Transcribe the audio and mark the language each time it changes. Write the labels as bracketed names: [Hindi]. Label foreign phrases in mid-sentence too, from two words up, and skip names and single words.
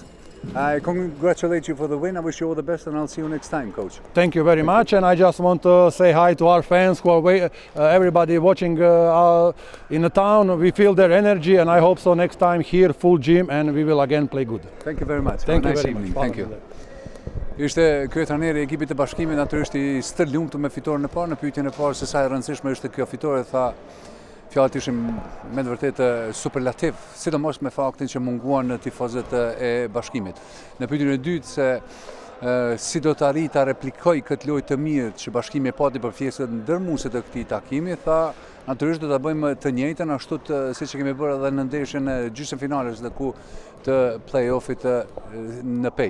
[English] I congratulate you for the win. I wish you all the best, and I'll see you next time, Coach. Thank you very much, and I just want to say hi to our fans who are everybody watching in the town. We feel their energy, and I hope so next time here, full gym, and we will again play good. Thank you very much. Thank you nice very evening. much. Thank you. [Albanian] Ishte kryetarneri i ekipit të Bashkimit, natyrisht i stërlumtur me fitoren e parë. Në pyetjen e parë se sa e rëndësishme është kjo fitore, tha fjalët ishin me të vërtetë superlativ, sidomos me faktin që munguan tifozët e Bashkimit. Në pyetjen e dytë se si do të arrijë ta replikoj këtë lojë të mirë që Bashkimi e pati për pjesën ndërmuese të këtij takimi, tha natyrisht do ta bëjmë të njëjtën ashtu siç e kemi bërë edhe në ndeshjen e gjysmëfinales të play-offit në Pej.